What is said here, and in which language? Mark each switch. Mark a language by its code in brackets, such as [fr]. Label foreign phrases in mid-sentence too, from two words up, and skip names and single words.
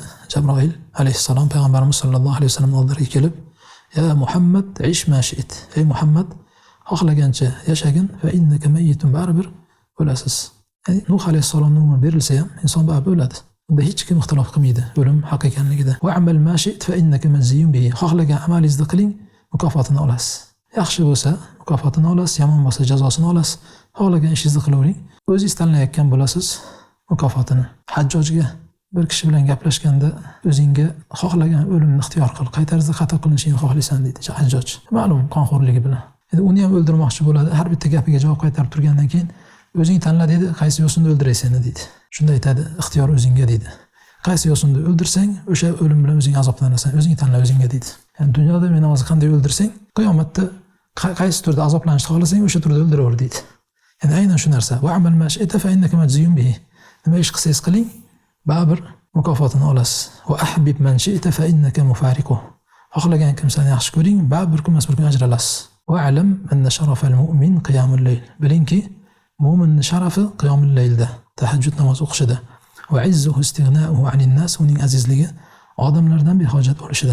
[uz] Jabroil alayhissalom payg'ambarimiz sollallohu alayhi vasallam oldilariga kelib: [ar] "يا محمد عش ما شئت." [uz] Ey Muhammad, xohlagancha yashagin, [ar] فإنك ميت, [uz] baribir o'lasiz. Ya'ni Nuh alayhissalomning umri berilsa ham inson baribir o'ladi. Unda hech kim ixtilof qilmaydi o'lim haq ekanligida. [ar] "واعمل ما شئت فإنك مجزي به." [uz] Xohlagan amalingizni qiling, mukofotini olasiz. Yaxshi bo'lsa mukofotini olasiz, yomon bo'lsa jazosini olasiz. Xohlagan ishingizni qilavering. O'zingiz tanlayotgan bo'lasiz mukofotini. Hajjojga bir kishi bilan gaplashganda o'zingga xohlagan o'limni ixtiyor qil, qay tarzda qatl qilinishini xohlaysan deydi Hajjoj. Ma'lum qonxo'rligi bilan. Endi uni ham o'ldirmoqchi bo'ladi. Har bitta gapiga javob qaytarib turgandan keyin o'zing tanla dedi, qaysi yo'sinda o'ldiray seni deydi. Shunda aytadi, ixtiyor o'zingga deydi. Qaysi yo'sinda o'ldirsang, o'sha o'lim bilan o'zing azoblanasan, o'zing tanla o'zingga deydi. Ya'ni dunyoda meni hozir qanday o'ldirsang, qiyomatda qaysi turda azoblanishni xohlasang, o'sha turda o'ldiraver deydi. Ya'ni aynan shu narsa. [ar] "واعمل ما شئت فإنك مجزي به." [uz] Nima ish qilsangiz qiling, baribir mukofotini olasiz. [ar] "وأحبب من شئت فإنك مفارقه." [uz] Xohlagan kimsani yaxshi ko'ring, baribir kunmas bir kun ajralasiz. [ar] "واعلم أن شرف المؤمن قيام الليل." [uz] Bilingki, mo'minning sharafi qiyomul laylda, tahajjud namoz o'qishida. [ar] "وعزه استغناؤه عن الناس." [uz] Uning azizligi odamlardan behojat bo'lishida.